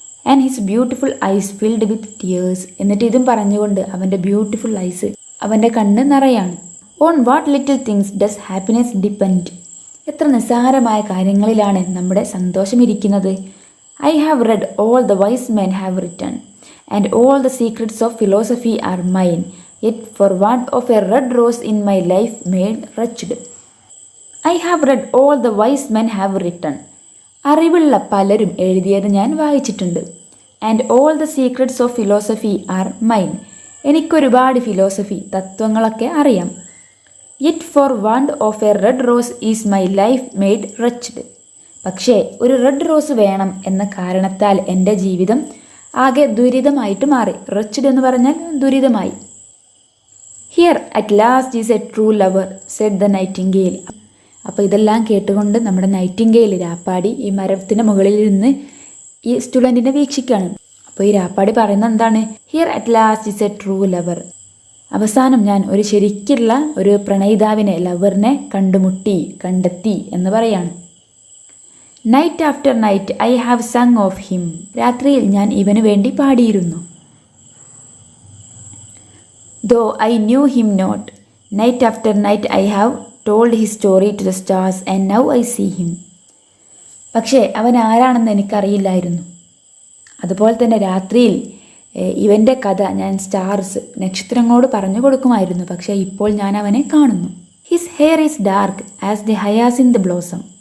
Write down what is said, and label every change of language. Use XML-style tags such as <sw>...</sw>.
<en>And his beautiful eyes filled with tears.</en> <ml>എന്നിട്ട് ഇതും പറഞ്ഞുകൊണ്ട് അവൻ്റെ ബ്യൂട്ടിഫുൾ ഐസ് അവൻ്റെ കണ്ണ് നിറയാണ്.</ml> <en>On what little things does happiness depend.</en> <ml>എത്ര നിസ്സാരമായ കാര്യങ്ങളിലാണ് നമ്മുടെ സന്തോഷം ഇരിക്കുന്നത്.</ml> <en>I have read all the wise men have written and all the secrets of philosophy are mine. Yet for want of a red rose in my life made wretched. I have read all the wise men have written.</en> <ml>അറിവുള്ള പലരും എഴുതിയത് ഞാൻ വായിച്ചിട്ടുണ്ട്.</ml> <en>And all the secrets of philosophy are mine.</en> <ml>എനിക്കൊരുപാട് തത്വങ്ങളൊക്കെ അറിയാം.</ml> <en>Yet for want of a red rose is my life made wretched.</en> <ml>പക്ഷേ ഒരു red rose വേണം എന്ന കാരണത്താൽ എൻ്റെ ജീവിതം ആകെ ദുരിതമായിട്ട് മാറി.</ml> <en>wretched</en> <ml>എന്ന് പറഞ്ഞാൽ ദുരിതമായി.</ml> <en>Here at last is a true lover said the nightingale.</en> <ml>അപ്പോൾ ഇതെല്ലാം കേട്ടുകൊണ്ട് നമ്മുടെ നൈറ്റിംഗേൽ രാപ്പാടി ഈ മരത്തിന് മുകളിൽ നിന്ന് ഈ സ്റ്റുഡൻറ്റിനെ വീക്ഷിക്കുകയാണ്. അപ്പോൾ ഈ രാപ്പാടി പറയുന്നത് എന്താണ്?</ml> <en>Here at last is a true lover.</en> <ml>അവസാനം ഞാൻ ഒരു ശരിക്കുള്ള ഒരു പ്രണയിതാവിനെ ലവറിനെ കണ്ടെത്തി എന്ന് പറയാണ്.</ml> <en>Night after night I have sung of him.</en> <ml>രാത്രിയിൽ ഞാൻ ഇവന് വേണ്ടി പാടിയിരുന്നു.</ml> <en>Though I knew him not, night after night I have told his story to the stars and now I see him.</en> <ml>പക്ഷേ അവൻ ആരാണെന്ന് എനിക്കറിയില്ലായിരുന്നു. അതുപോലെ തന്നെ രാത്രിയിൽ ഇവൻ്റെ കഥ ഞാൻ നക്ഷത്രങ്ങളോട് പറഞ്ഞു കൊടുക്കുമായിരുന്നു. പക്ഷേ ഇപ്പോൾ ഞാൻ അവനെ കാണുന്നു.</ml> <en>His hair is dark as the hyacinth blossom.</en>